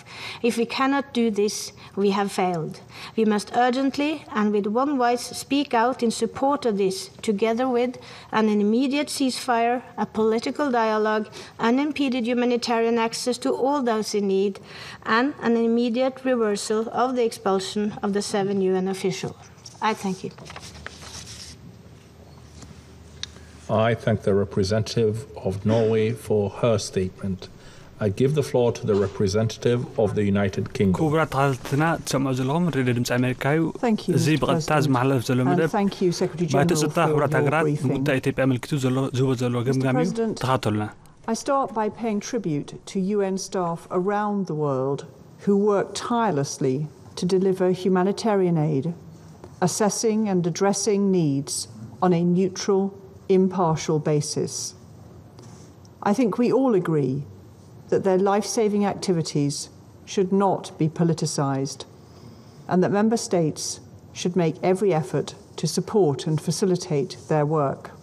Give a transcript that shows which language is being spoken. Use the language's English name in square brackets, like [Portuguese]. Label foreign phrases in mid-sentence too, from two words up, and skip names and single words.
[English] If we cannot do this, we have failed. We must urgently and with one voice speak out in support of this, together with an immediate ceasefire, a political dialogue, unimpeded humanitarian access to all those in need, and an immediate reversal of the expulsion of the 7 UN officials. I thank you. I thank the representative of Norway for her statement. I give the floor to the representative of the United Kingdom. [Tigrinya] ክቡራት ተኸታተልትና ትሰምዑ ዘለኹም ሬድዮ ድምፂ ኣሜሪካ እዩ እዚ ብቐጥታ ዝመሓለፍ ዘሎ መደብ ባይቶ ፀጥታ ሕብራት ሃገራት ንጉዳይ ኢትዮጵያ ኣመልኪቱ ዝህቦ ዘሎ ገምጋም እዩ ተኸታተሉና [English] I start by paying tribute to UN staff around the world who work tirelessly to deliver humanitarian aid, assessing and addressing needs on a neutral, impartial basis. I think we all agree that their life-saving activities should not be politicised, and that Member States should make every effort to support and facilitate their work.